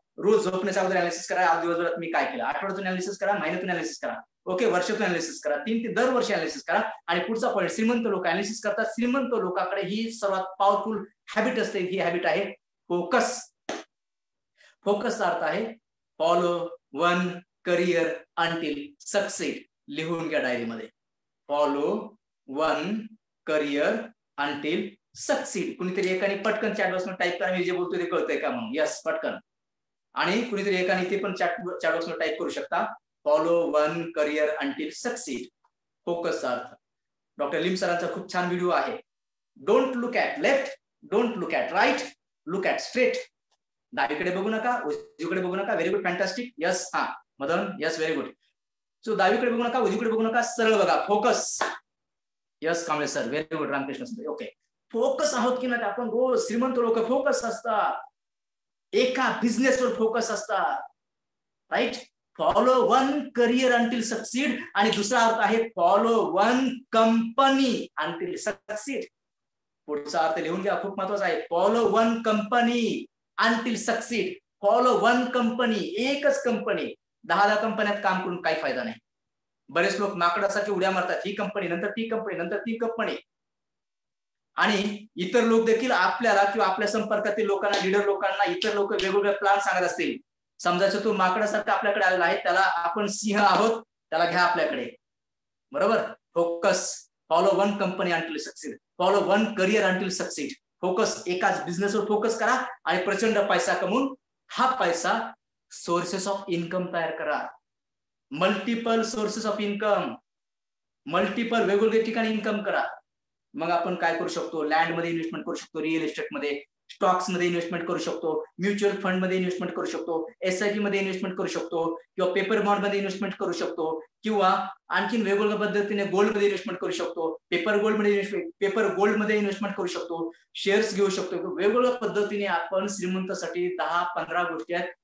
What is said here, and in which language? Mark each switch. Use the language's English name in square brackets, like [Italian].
[Marathi] रोज झोपण्याच्या अगोदर अनालिसिस करा. आज दिवसभरात मी काय केलं, आठवड्यातून अनालिसिस करा, महिन्यातून अनालिसिस करा, ओके, वर्षातून अनालिसिस करा, 3 ते दरवर्षी अनालिसिस करा. आणि पुढचा पॉइंट, श्रीमंत लोक अनालिसिस करतात. श्रीमंत लोकांकडे ही सर्वात पॉवरफुल हॅबिट असते. ही हॅबिट आहे फोकस. फोकसचा अर्थ आहे [English] Follow one career until succeed. [Marathi] लिहून घ्या डायरीमध्ये. [English] Follow one career until succeed. [Marathi] कुणीतरी एकाने पटकन चॅट बॉक्समध्ये टाईप करा, मी जे बोलतोय ते कळतंय का म्हणून. यस, पटकन. आणि कुणीतरी एकाने ते पण चॅट बॉक्समध्ये टाईप करू शकता. [English] Follow one career until succeed. [Marathi] फोकसचा अर्थ. डॉक्टर लिम सरांचा खूप छान व्हिडिओ आहे. [English] Don't look at left, don't look at right, look at straight. [Marathi] डावीकडे बघू नका, उजवीकडे बघू नका. [English] Very good, fantastic. [Marathi] यस, हा Madan, yes, very good. So डावीकडे बघू नका, उजवीकडे बघू नका, सरळ बघा. Focus. Yes Kamble sir, very good. Ramakrishna. Okay, focus आहोत की नाही आपण रोज. श्रीमंत लोक फोकस असतात, एका बिझनेसवर फोकस असतात. [English] Right. Follow one career until succeed. [Marathi] आणि दुसरा अर्थ आहे [English] Follow one company until succeed. [Marathi] पुढचा अर्थ लिहून घ्या, खूप महत्वाचा आहे. [English] Follow one company until succeed. Follow one company, एकच company. [Marathi] 10 कंपन्यात काम करून काही फायदा नाही. बरेच लोक माकडासारखी उड्या मारतात, ही कंपनी नंतर ती कंपनी नंतर ती कंपनी. आणि इतर लोक देखील आपल्याला किंवा आपल्या संपर्कातील लोकांना, लीडर लोकांना इतर लोक वेगवेगळे प्लॅन सांगत असतील. समजायचं तो माकडासारखा आपल्याकडे आलेला आहे, त्याला आपण सिंह आहोत, त्याला घ्या आपल्याकडे. बरोबर. Focus. [English] Follow one company until succeed. Follow one career until succeed. [Marathi] Focus. एकाच बिझनेसवर फोकस करा आणि प्रचंड पैसा कमवून हा पैसा सोर्सेस ऑफ इन्कम तयार करा. Multiple sources of income, multiple वेगवेगळ्या ठिकाणी इन्कम करा. मग आपण काय करू शकतो? लँड मध्ये इन्व्हेस्टमेंट करू शकतो, रिअल एस्टेट मध्ये, स्टॉक्स मध्ये इन्व्हेस्टमेंट करू शकतो, म्युच्युअल फंड मध्ये इन्व्हेस्टमेंट करू शकतो, SIP मध्ये इन्व्हेस्टमेंट करू शकतो, किंवा पेपर बॉन्ड मध्ये इन्व्हेस्टमेंट करू शकतो, किंवा आणखीन वेगवेगळ्या पद्धतीने गोल्ड मध्ये इन्व्हेस्टमेंट करू शकतो, पेपर गोल्ड मध्ये इन्व्हेस्टमेंट करू शकतो, शेअर्स घेऊ शकतो. वेगवेगळ्या पद्धतीने आपण श्रीमंतासाठी 10-15 गोष्टी आहेत